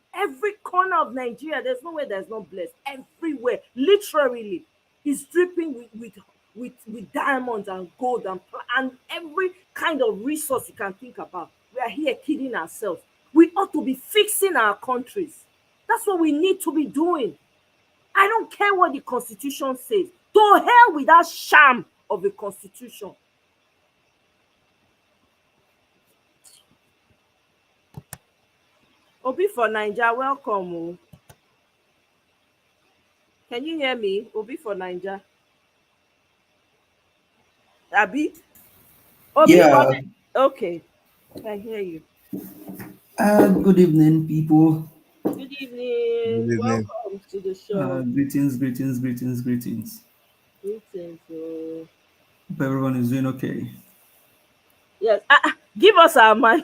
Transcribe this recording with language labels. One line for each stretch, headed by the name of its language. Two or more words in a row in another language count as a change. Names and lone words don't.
English: Every corner of Nigeria, there's nowhere that's not blessed. Everywhere, literally, is dripping with diamonds and gold and every kind of resource you can think about. We are here kidding ourselves. We ought to be fixing our countries. That's what we need to be doing. I don't care what the Constitution says. To hell with that sham of a Constitution. Obi for Naija, welcome. Can you hear me? Obi for Naija. Abi? Obi Yeah. Okay. I hear you. Good evening, people. Good evening. Welcome to the show. Greetings. Greetings. Greetings. Hope everyone is doing okay. Yes. Give us our man.